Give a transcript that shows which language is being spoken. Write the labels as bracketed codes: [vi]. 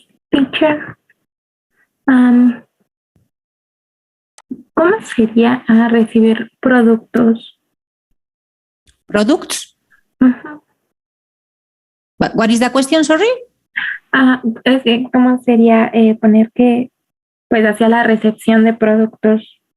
[es] Teacher, ¿cómo sería recibir productos? [en] Products? But what is the question, sorry? [es] Es que, ¿cómo sería poner que, pues, hacia la recepción de productos?